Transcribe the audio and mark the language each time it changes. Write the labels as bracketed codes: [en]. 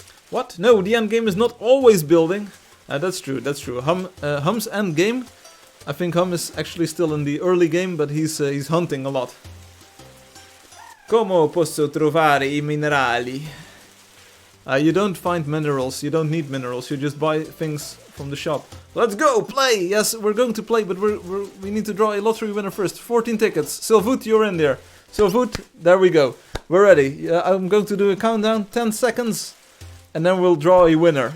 [en] What? No, the end game is not always building. That's true, that's true. Hum's end game, I think Hum is actually still in the early game, but he's hunting a lot. [it] Come posso trovare I minerali? [en] You don't find minerals, you don't need minerals, you just buy things from the shop. Let's go, play! Yes, we're going to play, but we need to draw a lottery winner first. 14 tickets. Silfoot, you're in there. Silfoot, there we go. We're ready. I'm going to do a countdown, 10 seconds. And then we'll draw a winner.